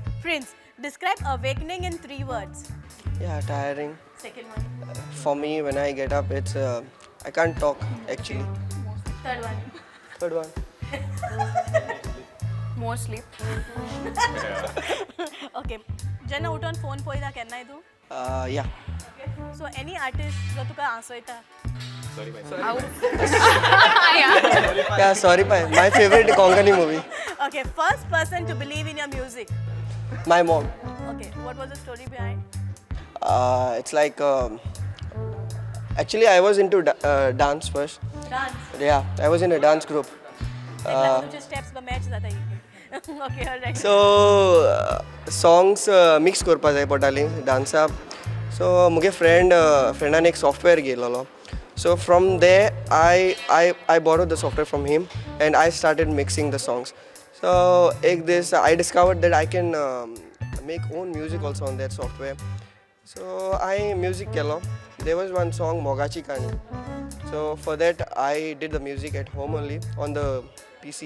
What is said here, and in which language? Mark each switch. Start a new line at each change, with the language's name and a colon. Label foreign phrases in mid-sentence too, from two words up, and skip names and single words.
English: Prince, describe awakening in 3 words. Yeah, tiring. Second one. For me, when I get up, it's I can't talk actually. Third one. Third one. More sleep.
Konkani: Okay. Jenna उठून फोन पळयता केन्नाय तूं?
English: Yeah. So any artist
Konkani: जो तुका आंसयता?
English: Sorry, bye. Yeah, sorry, my favorite Konkani movie. Okay, first person to believe in your music. My mom. Okay, what was the story behind? It's like actually I was into dance first. Dance. Yeah, I was in a dance group.
Konkani: तेन्ना तुमचे steps बा match जाता
English: Okay, all right. So songs mix
Konkani: करपा जाय पडटालीं डान्साक. So मुगे फ्रेंडान एक software घेतलेलो.
English: So from there I borrowed the software from him and I started mixing the songs. So I discovered that I can make own music also on that software. So I music kelo. There was one song Mogachi Kani. So for that I did the music at home only on the PC.